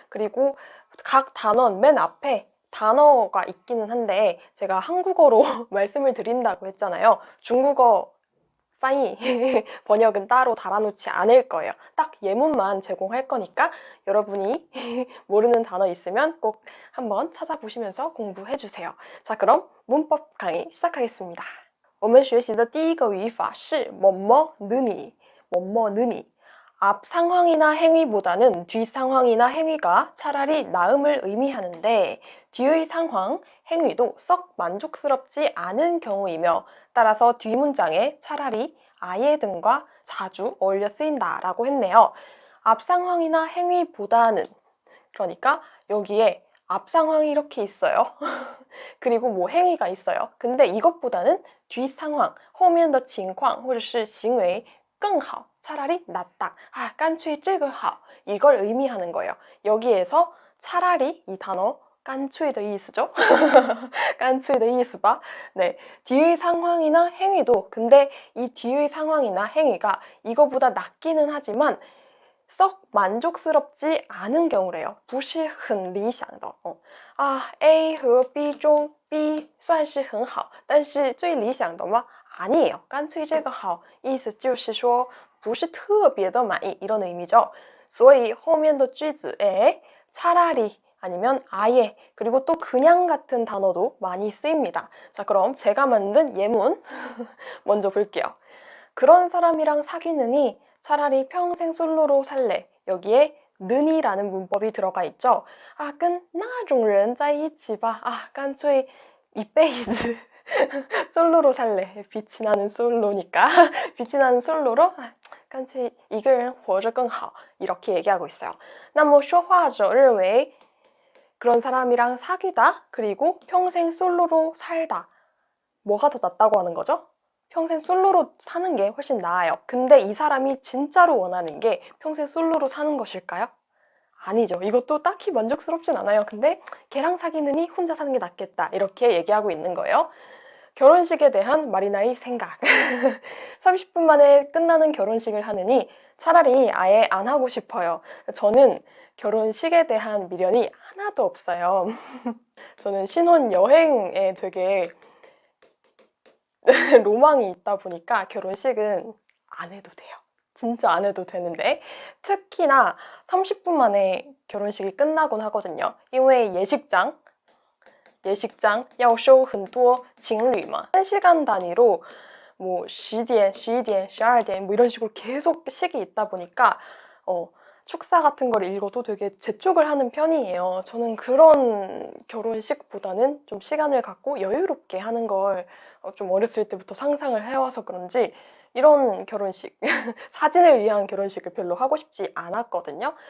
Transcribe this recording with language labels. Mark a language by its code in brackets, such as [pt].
[ko] 그리고 각 단원 맨 앞에 단어가 있기는 한데 제가 한국어로 말씀을 드린다고 했잖아요. 중국어 파이 번역은 따로 달아놓지 않을 거예요. 딱 예문만 제공할 거니까 여러분이 모르는 단어 있으면 꼭 한번 찾아보시면서 공부해 주세요. 자, 그럼 문법 강의 시작하겠습니다. [zh] 我们学习的第一个语法是뭐뭐느니, 뭐뭐느니. [ko] 앞 상황이나 행위보다는 뒤 상황이나 행위가 차라리 나음을 의미하는데 뒤의 상황, 행위도 썩 만족스럽지 않은 경우이며 따라서 뒤 문장에 차라리 아예 등과 자주 어울려 쓰인다라고 했네요. 앞 상황이나 행위보다는 그러니까 여기에 앞 상황이 이렇게 있어요. 그리고 뭐 행위가 있어요. 근데 이것보다는 뒤 상황, [zh] 后面的情况或者是行为更好, [ko] 차라리 낫다. [zh] 干脆这个好. [ko] 이걸 의미하는 거예요. 여기에서 차라리 이 단어 [zh] 干脆的意思 [ko] 죠? [zh] 干脆的意思吧? [ko] 네, 뒤의 상황이나 행위도 근데 이 뒤의 상황이나 행위가 이거보다 낫기는 하지만 썩 만족스럽지 않은 경우래요. [zh] 不是很理想的. A 和 B 中 B 算是很好但是最理想的吗? [ko] 아니에요. [zh] 干脆这个好意思就是说不是特别的满意 [ko] 이런 의미죠. [zh] 所以后面的句子 [ko] 에 차라리 아니면 아예 그리고 또 그냥 같은 단어도 많이 쓰입니다. 자, 그럼 제가 만든 예문 먼저 볼게요. 그런 사람이랑 사귀느니 차라리 평생 솔로로 살래. 여기에 는이라는 문법이 들어가 있죠. [zh] 跟那种人在一起吧. 干脆一辈子 [ko] 솔로로 살래. 빛이 나는 솔로니까 빛이 나는 솔로로 [zh] 干脆一个人活着更好. [ko] 이렇게 얘기하고 있어요. [zh] 那么说话者认为 [ko] 그런 사람이랑 사귀다 그리고 평생 솔로로 살다. 뭐가 더 낫다고 하는 거죠? 평생 솔로로 사는 게 훨씬 나아요. 근데 이 사람이 진짜로 원하는 게 평생 솔로로 사는 것일까요? 아니죠. 이것도 딱히 만족스럽진 않아요. 근데 걔랑 사귀느니 혼자 사는 게 낫겠다. 이렇게 얘기하고 있는 거예요. 결혼식에 대한 마리나의 생각. 30분 만에 끝나는 결혼식을 하느니 차라리 아예 안 하고 싶어요. 저는 결혼식에 대한 미련이 하나도 없어요. 저는 신혼여행에 되게 로망이 있다 보니까 결혼식은 안 해도 돼요. 진짜 안 해도 되는데 특히나 30분 만에 결혼식이 끝나곤 하거든요. [zh] 因为 예식장 要收很多情侣嘛. [ko] 1시간 단위로 뭐 10点, 11点, 12点 뭐 이런 식으로 계속 식이 있다 보니까 축사 같은 걸 읽어도 되게 재촉을 하는 편이에요. 저는 그런 결혼식보다는 좀 시간을 갖고 여유롭게 하는 걸 좀 어렸을 때부터 상상을 해와서 그런지 이런 결혼식, 사진을 위한 결혼식을 별로 하고 싶지 않았거든요.